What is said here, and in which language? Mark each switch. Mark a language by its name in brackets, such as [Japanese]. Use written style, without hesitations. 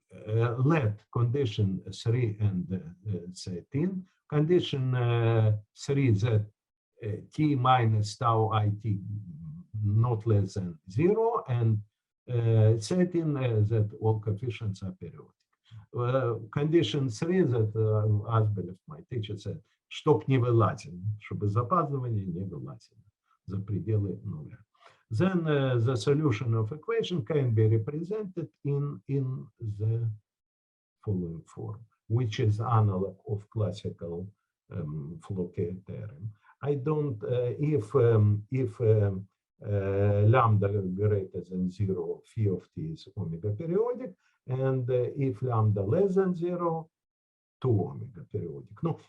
[English] Let condition 3 and 13, condition 3 that t minus tau it not less than 0, and 13 that all coefficients are periodic. Condition 3 that Asbelев, my teacher, said, [Russian] чтоб не вылазило, чтобы запаздывание не вылазило за пределы нуля. [English] Then the solution of equation can be represented in the following form, which is analog of classical floquet theorem. I don't, if lambda greater than 0, phi of t is omega periodic, and if lambda less than 0, 2 omega periodic.